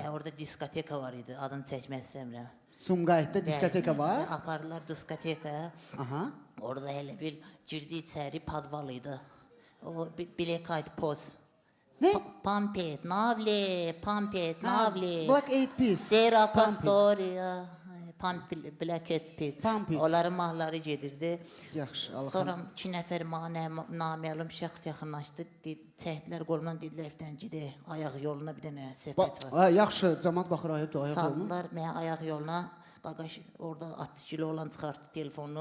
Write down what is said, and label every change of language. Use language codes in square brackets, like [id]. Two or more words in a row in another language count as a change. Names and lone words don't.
[az] Orada diskoteka var idi. Adını çəkmək istəmirəm. Sumqayıtda diskoteka var. Apardılar diskotekaya. Aha. Orada elə bil girdi içəri padval idi. O Black Eyed Peas. Nə? Pampet, Navle, Pampet, Navle. Black Eyed Peas. Zera Pump It. Pastoria. Black Eyed Peas. Pump It. Onların mahnıları gedirdi. Yaxşı, Allah. Sonra 2 nəfər mənə naməlum şəxs yaxınlaşdı. Çəkdilər qolumdan dedilər bir dənə gedək ayaq yoluna bir dənə söhbət var. Ha, yaxşı, cəmaət baxır ayıbdır ayaq olma. Saldılar mənə ayaq yoluna. Qaqaş orada 60 kilo olan çıxartdı telefonu.